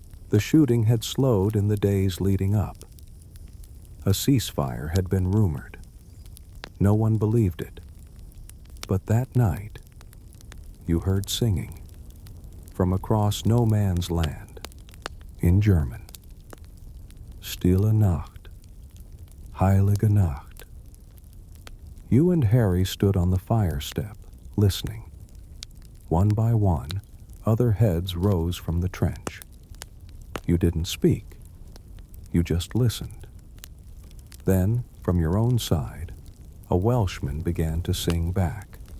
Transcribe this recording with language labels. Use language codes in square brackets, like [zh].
[en] The shooting had slowed in the days leading up. A ceasefire had been rumored. No one believed it. But that night, you heard singing from across no man's land, in German. [de] Stille Nacht, heilige Nacht. [en] You and Harry stood on the fire step, listening. One by one, other heads rose from the trench. You didn't speak. You just listened. Then, from your own side, a Welshman began to sing back.